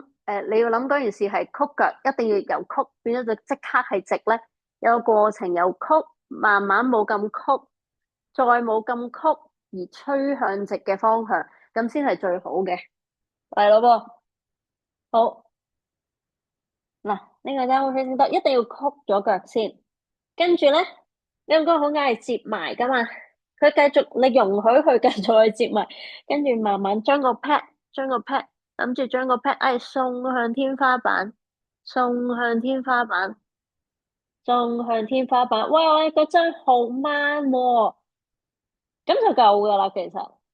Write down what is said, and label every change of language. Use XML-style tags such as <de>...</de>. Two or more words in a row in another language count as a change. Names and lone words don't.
<yue>你要諗嗰件事係曲腳，一定要由曲變咗就即刻係直咧？有個過程，由曲慢慢冇咁曲，再冇咁曲而趨向直嘅方向，咁先係最好嘅。嚟咯噃，好。嗱，呢個 downward facing dog 一定要曲咗腳先，跟住咧，兩個好啱係接埋噶嘛，佢繼續，你容許佢繼續去接埋，跟住慢慢將個 pad，諗住將個 pad，送向天花板，送向天花板，送向天花板，喂喂，嗰張好慢喎，咁就夠噶啦，其實，</yue>